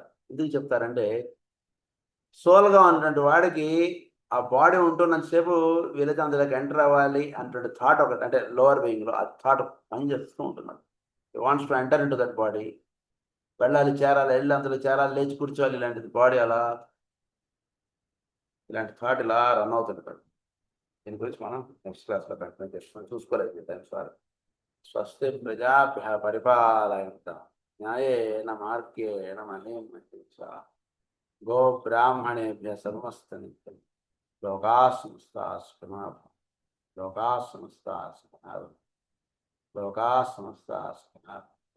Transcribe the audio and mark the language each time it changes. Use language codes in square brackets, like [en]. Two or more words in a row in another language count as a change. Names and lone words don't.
[te] ఎందుకు చెప్తారంటే సోల్గా ఉన్నటువంటి వాడికి ఆ బాడీ ఉంటున్నంతసేపు వీళ్ళకి అందులోకి ఎంటర్ అవ్వాలి అంటే థాట్ ఒకటి, అంటే [en] lower being [te] ఆ థాట్ పనిచేస్తూ ఉంటున్నాడు. [en] wants to enter into that body, [te] వెళ్ళాలి, చేరాలి, వెళ్ళి అందులో చేరాలి, లేచి కూర్చోవాలి, ఇలాంటిది బాడీ అలా ఇలాంటి థాట్ ఇలా రన్ అవుతుంటాడు. దీని గురించి మనం [en] next class continue [te] చేస్తున్నాం, చూసుకోలేదు [en] time sir. [sa] स्वस्ति प्रजाभ्य परिपालयन्ताम् न्यायेन मार्गेण महीम् महिंसा गो ब्राह्मणेभ्य समस्तनित्यम् लोकाः समस्ताः सुखिनो भवन्तु. लोकाः समस्ताः सुखिनो भवन्तु. लोकाः समस्ताः सुखिनो भवन्तु.